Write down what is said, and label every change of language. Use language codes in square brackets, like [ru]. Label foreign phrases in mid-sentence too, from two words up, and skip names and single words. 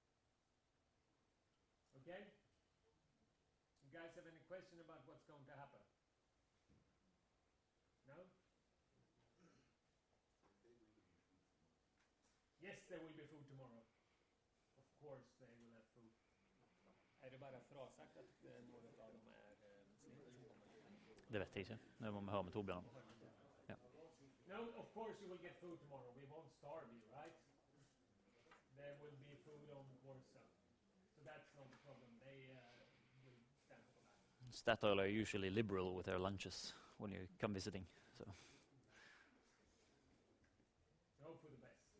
[en] Okay? You guys have any question about what's going to happen? No? Yes, there will be food tomorrow. Of course they will have food. [sv] Är det bara frasagt att några av dem är muslimer som kommer? [no] Det vet jeg ikke. Det må vi høre med Torbjørn. Ja. [en] No, of course you will get food tomorrow. We won't starve you, right? There will be food on Kårstø. So that's not the problem. They will stand for that. Statoil are usually liberal with their lunches when you come visiting. So. Hope for the best.